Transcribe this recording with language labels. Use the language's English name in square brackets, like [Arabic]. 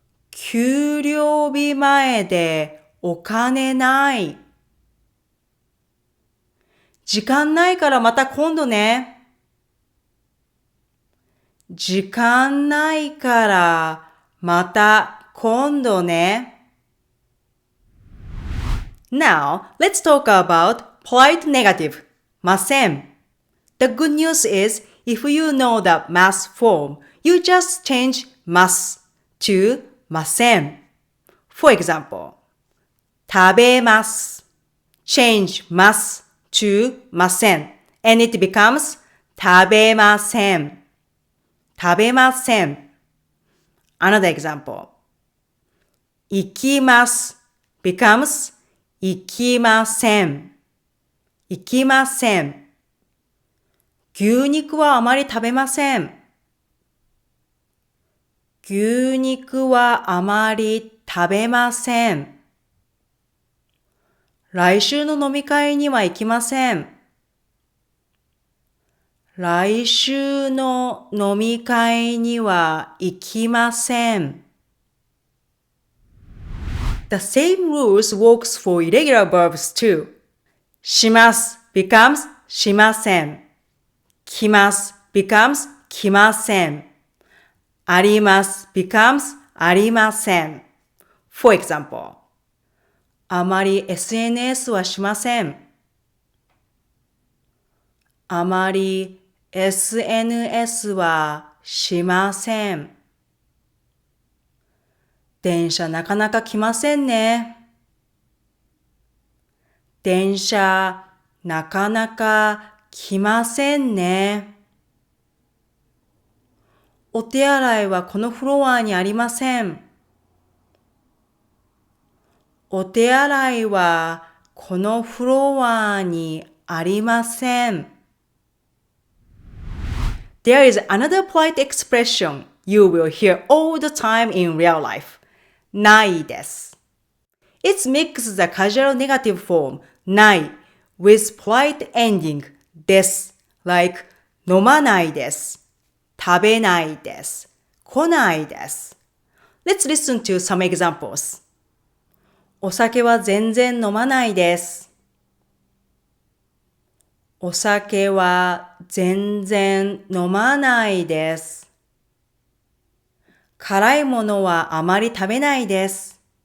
[Japanese] 給料日前でお金ない。時間ないからまた今度ね。時間ないからまた今度ね。 [English] Now, let's talk about polite negative, masen. The good news is, if you know the mas form, you just change mas to masen. For example, [Japanese] 食べます。 [English] Change mas to masen, and it becomes [Japanese] 食べません。食べません。 [English] Another example. [Japanese] 行きます [English] becomes [Japanese] 行きません。行きません。牛肉はあまり食べません。牛肉はあまり食べません。来週の飲み会には行きません。来週の飲み会には行きません。 [English] The same rules works for irregular verbs too. [Japanese] します [English] becomes [Japanese] しません。来ます becomes 来ません。あります [English] becomes [Japanese] ありません。 [English] For example, [Japanese] あまり SNS はしません。あまり SNS はしません。電車なかなか来ませんね。電車なかなか来ませんね。お手洗いはこのフロアにありません。お手洗いはこのフロアにありません。 [English] There is another polite expression you will hear all the time in real life. [Japanese] ないです。 [English] It mixes the casual negative form [Japanese] ない [English] with polite ending です like [Japanese] 飲まないです。食べないです。来ないです。 [English] Let's listen to some examples. [Japanese] お酒は全然飲まないです。お酒は全然飲まないです。辛いものはあまり食べないです。